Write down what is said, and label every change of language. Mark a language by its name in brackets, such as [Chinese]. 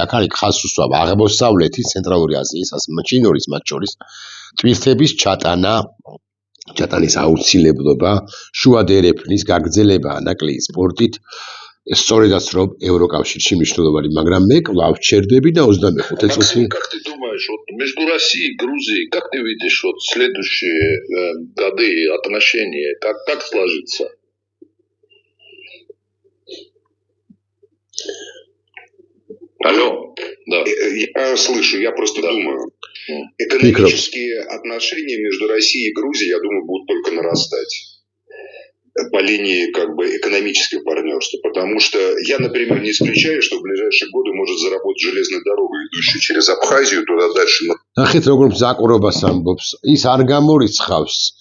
[Georgian] აქ არის ხაზსუსვა აღმოსავლეთის, ცენტრალური აზიის, ჩინურის მათ შორის ტვირთების ჩატანის აუცილებლობა, შუა დერეფნის გაგრძელება ანაკლიის პორტით, სწორედაც რომ ევროკავშირში მნიშვნელოვანი, მაგრამ მე კვლავ ვჩერდები და 25 წუთი. [Russian] Как ты думаешь, вот между Россией и Грузией, как ты видишь вот следующие годы отношения, как сложится? Алло, да. Я слышу, я просто думаю. Экономические отношения между Россией и Грузией, я думаю, будут только нарастать по линии как бы экономического партнерства, потому что я, например, не исключаю, что в ближайшие годы может заработать железная дорога, идущая через Абхазию, туда дальше. [Georgian] ნახეთ როგორ მზაკურობას ამბობს. ის არ გამორიცხავს.